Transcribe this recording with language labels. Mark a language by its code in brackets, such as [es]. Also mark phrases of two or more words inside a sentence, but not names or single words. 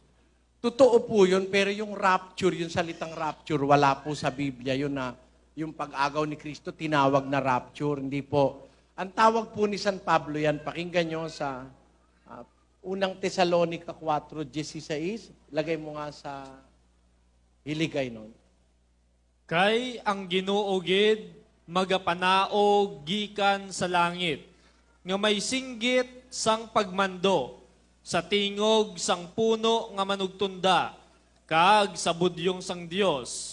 [tl] Totoo po yun, pero yung rapture, yung salitang rapture, wala po sa Biblia. Yun na, yung pag-agaw ni Kristo, tinawag na rapture. Hindi po. Ang tawag po ni San Pablo yan, pakinggan nyo sa unang Tesalonica 4:16. Lagay mo nga sa hiligay nun. [hil] Kay ang Ginoo gid magapanaog gikan sa langit, nga may singgit sang pagmando, sa tingog sang puno nga manugtunda, kag sa budyong sang Dios.